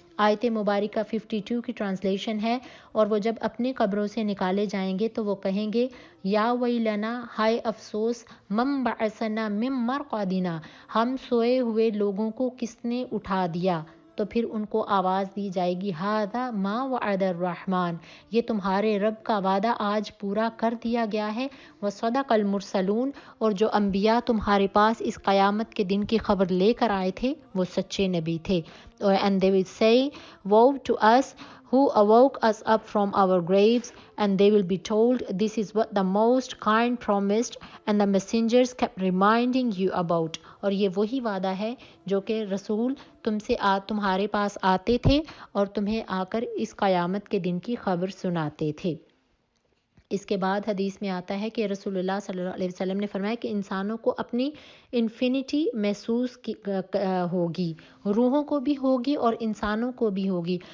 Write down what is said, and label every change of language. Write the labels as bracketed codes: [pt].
[ur] آیت مبارکہ 52 کی ٹرانسلیشن ہے. اور وہ جب اپنی قبروں سے نکالے جائیں گے تو وہ کہیں گے [ar] یا ویلنا [ur] ہائے افسوس [ar] من بعثنا من مرقدنا [ur] ہم سوئے ہوئے لوگوں کو کس نے اٹھا دیا. تو پھر ان کو آواز دی جائے گی [ar] ھذا ما وعد الرحمن [ur] یہ تمہارے رب کا وعدہ آج پورا کر دیا گیا ہے. [ar] وصدق المرسلون [ur] اور جو انبیاء تمہارے پاس اس قیامت کے دن کی خبر لے کر آئے تھے وہ سچے نبی تھے. [en] And they will say woe to us who awoke us up from our graves, and they will be told this is what the most kind promised and the messengers kept reminding you about. [ur] اور یہ وہی وعدہ ہے جو کہ رسول تمہارے پاس آتے تھے اور تمہیں آ کر اس قیامت کے دن کی خبر سناتے تھے. اس کے بعد حدیث میں آتا ہے کہ رسول اللہ صلی اللہ علیہ وسلم نے فرمایا کہ انسانوں کو اپنی انفینٹی محسوس ہوگی، روحوں کو بھی ہوگی اور انسانوں کو بھی ہوگی.